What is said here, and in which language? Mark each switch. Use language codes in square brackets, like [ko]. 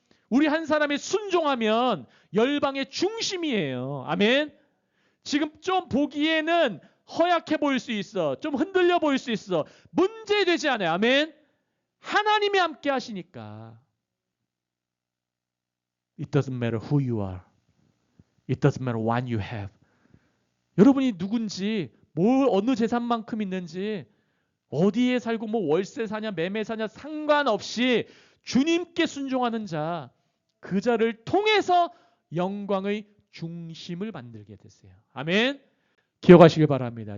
[ko] 우리 한 사람이 순종하면 열방의 중심이에요. 아멘. 지금 좀 보기에는 허약해 보일 수 있어. 좀 흔들려 보일 수 있어. 문제되지 않아요. 아멘. 하나님이 함께 하시니까. [en] It doesn't matter who you are. It doesn't matter what you have. [ko] 여러분이 누군지, 어느 재산만큼 있는지, 어디에 살고 월세 사냐 매매 사냐 상관없이 주님께 순종하는 자, 그 자를 통해서 영광의 중심을 만들게 됐어요. 아멘. 기억하시길 바랍니다.